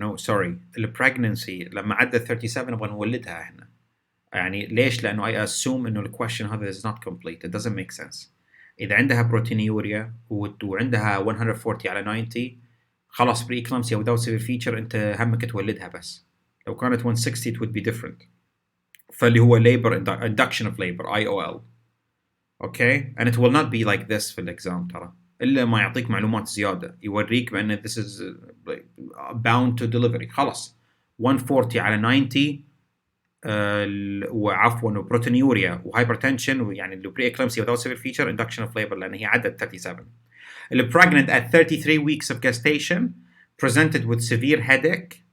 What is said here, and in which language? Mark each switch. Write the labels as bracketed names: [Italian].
[Arabic] no sorry, البريجننسي لما عدت 37 نبغى نولدها احنا. يعني ليش؟ لانه I assume انه الكويشن هذا [English] is not complete. it doesn't make sense. [Arabic] اذا عندها بروتينيوريا وعندها 140 على 90 خلاص [English] preeclampsia without severe feature [Arabic] انت همك تولدها بس. لو كانت 160 [English] it would be different. فاللي هو labor induction of labor IOL. okay, and it will not be like this [Arabic] في الاكزام ترى، الا ما يعطيك معلومات زياده يوريك بان [English] this is bound to delivery. [Arabic] خلاص 140 على 90 وعفوا وبروتينيوريا وهايبرتنشن ويعني البريكلامسيا [English] without severe feature induction of labor [Arabic] لان هي عدت 37. [English] pregnant at 33 weeks of gestation presented with severe headache.